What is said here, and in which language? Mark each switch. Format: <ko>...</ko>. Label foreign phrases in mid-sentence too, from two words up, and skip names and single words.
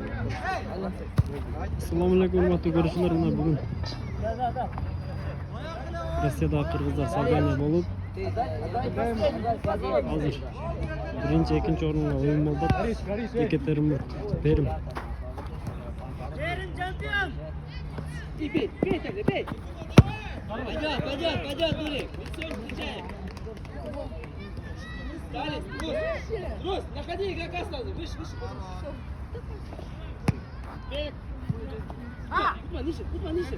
<uz>Assalomu alaykum hurmatli ko'ruvchilar, mana bugun Rossiyada qirg'izlar Sabaniya bo'lib, hozir birinchi, ikkinchi o'ringa o'yin bo'ldi. Ekaterinburg, Perm.</uz> <ru>Чемпион! Бей, бей! Пойдет, Дурик! Все, включаем! Далее, Рус, находи игрока сразу, выше! Бей! Кузьма, ниже!</ru>